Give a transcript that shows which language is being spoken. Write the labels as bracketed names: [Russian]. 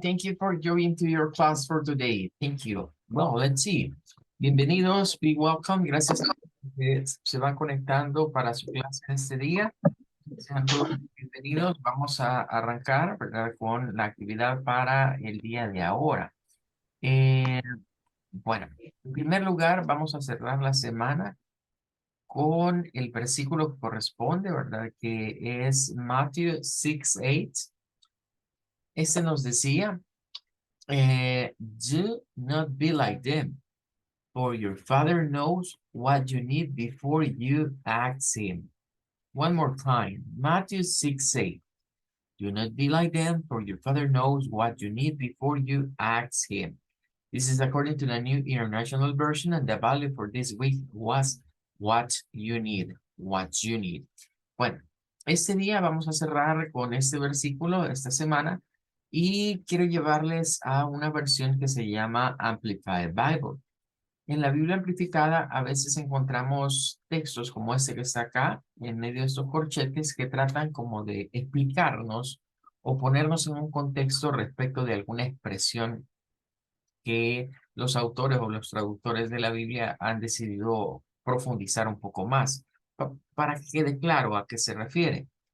[English] Thank you for joining to your class for today. Thank you. Well, let's see. Bienvenidos, be welcome. [Spanish] Gracias a los que se van conectando para su clase en este día. Sean todos bienvenidos. Vamos a arrancar, ¿verdad?, con la actividad para el día de ahora. Eh, bueno, en primer lugar, vamos a cerrar la semana con el versículo que corresponde, ¿verdad? Que es Matthew 6:8. Este nos decía, [English] do not be like them, for your Father knows what you need before you ask Him. One more time, Matthew 6:8. Do not be like them, for your Father knows what you need before you ask Him. This is according to the New International Version, and the value for this week was what you need, what you need. [Spanish] Bueno, este día vamos a cerrar con este versículo esta semana y quiero llevarles a una versión que se llama Amplified Bible. En la Biblia amplificada a veces encontramos textos como este que está acá, en medio de estos corchetes, que tratan como de explicarnos o ponernos en un contexto respecto de alguna expresión que los autores o los traductores de la Biblia han decidido profundizar un poco más, para que quede claro a qué se refiere.